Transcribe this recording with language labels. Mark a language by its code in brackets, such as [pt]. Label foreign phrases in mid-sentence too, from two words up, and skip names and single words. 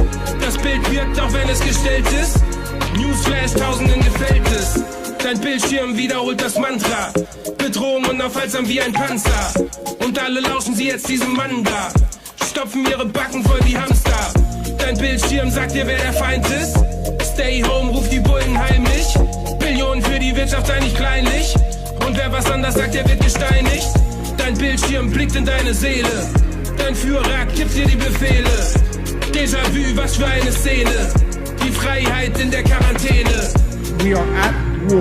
[de] Das Bild wirkt, auch wenn es gestellt ist. Newsflash, Tausenden gefällt es. Dein Bildschirm wiederholt das Mantra. Bedrohung unaufhaltsam wie ein Panzer. Und alle lauschen sie jetzt diesem Mann da. Stopfen ihre Backen voll wie Hamster. Dein Bildschirm sagt dir, wer der Feind ist. [en] Stay home, [de] ruft die Bullen heimlich. Billionen für die Wirtschaft, sei nicht kleinlich. Und wer was anders sagt, der wird gesteinigt. Dein Bildschirm blickt in deine Seele. Dein Führer gibt dir die Befehle. Déjà-vu, was für eine Szene. Die Freiheit in der Quarantäne. [en] We are at war.